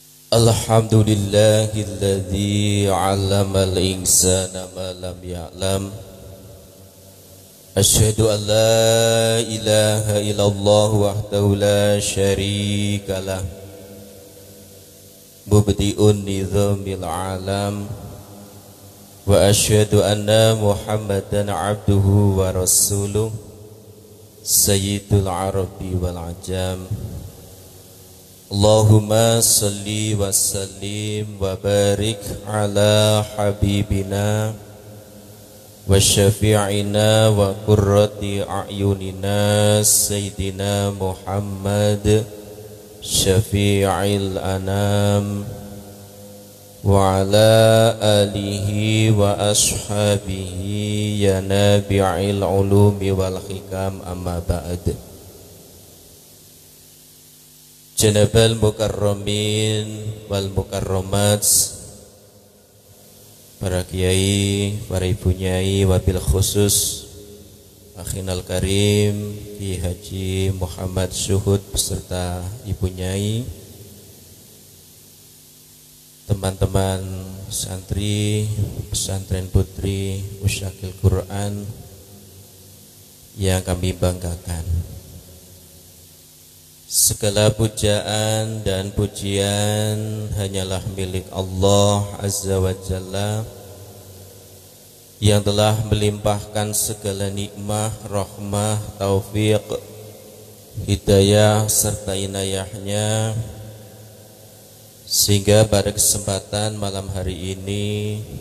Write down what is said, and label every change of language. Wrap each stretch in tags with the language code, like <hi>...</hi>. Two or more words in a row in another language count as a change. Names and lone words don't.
<ar>الحمد لله الذي علم الإنسان ما لم يعلم. أشهد أن لا إله إلا الله وحده لا شريك له. مبدع نظام العالم. وأشهد أن محمدا عبده ورسوله. سيد العرب والعجم. اللهم صل وسلم وبارك على حبيبنا وشفيعنا وقرة أعيننا سيدنا محمد شفيع الأنام وعلى آله وأصحابه يا نبي العلوم والحكم أما بعد. جناب المكرمين والمكرمات,</ar> <id>para kiai, para ibu nyai,</id> <ar>وبالخصوص أخينا الكريم</ar> <id>Ki Haji Muhammad Syuhud beserta ibu nyai, teman-teman santri pesantren putri Usyakil Quran yang kami banggakan. Segala pujaan dan pujian hanyalah milik Allah</id> <ar>عز وجل</ar> <id>yang telah melimpahkan segala nikmah, rahmah, taufik, hidayah serta inayahnya, sehingga pada kesempatan malam hari ini</id>